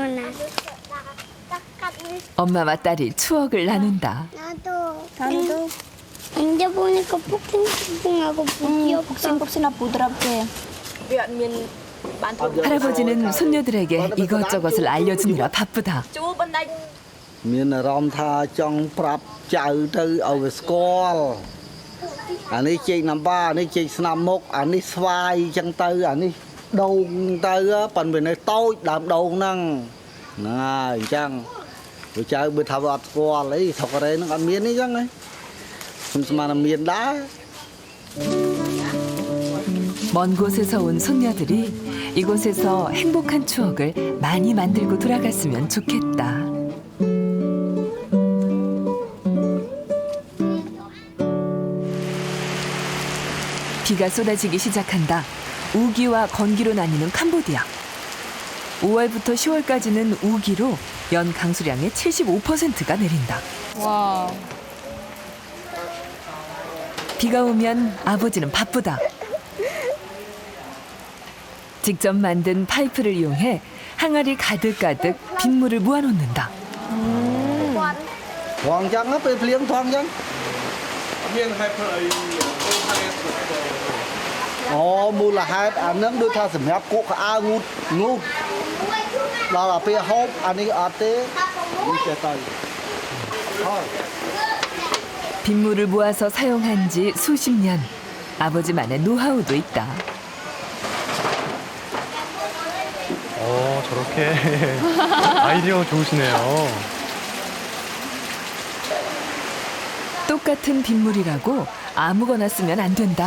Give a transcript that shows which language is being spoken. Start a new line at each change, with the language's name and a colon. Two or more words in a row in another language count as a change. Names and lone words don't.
Korean: 엄마와 딸이 추억을 나눈다. 나도. 나도. 이제 보니까 뽀송뽀송하고 부드럽다. 복싱복싱하 부드럽게. 할아버지는 손녀들에게 이것저것을 알려주느라 바쁘다.
Khmer: មានអារម្មណ៍ថាចង់ប្រាប់ចៅទៅឲ្យវាស្គាល់អានេះចេកណាំបាអានេះចេកស្នាមមុខអានេះស្វាយអញ្ចឹងទៅអានេះដូងទៅប៉ុន្តែវានៅតូចដើមដូងហ្នឹងហើយអញ្ចឹងវាចៅបើថាវាអត់ស្គាល់អីស្រុករ៉េហ្នឹងអត់មានអីចឹងហ៎ខ្ញុំស្មានតែមានដែរ
Korean: 먼 곳에서 온 손녀들이 이곳에서 행복한 추억을 많이 만들고 돌아갔으면 좋겠다. 비가 쏟아지기 시작한다. 우기와 건기로 나뉘는 캄보디아. 5월부터 10월까지는 우기로 연 강수량의 75%가 내린다. 와. 비가 오면 아버지는 바쁘다. 직접 만든 파이프를 이용해 항아리 가득가득 빗물을 모아놓는다.
Khmer: ថងចឹងទៅពេលភ្លៀងថងចឹង មានហេតុផលអី អូមូលហេតុអានឹងដូចថាសម្រាប់គក់ខោអាវងូតដល់ដល់ពេលហូបអានេះអត់ទេនេះចេះទៅហើយ
Korean: 빗물을 모아서 사용한 지 수십 년. 아버지만의 노하우도 있다. 저렇게 아이디어 좋으시네요. 똑같은 빗물이라고 아무거나 쓰면 안 된다.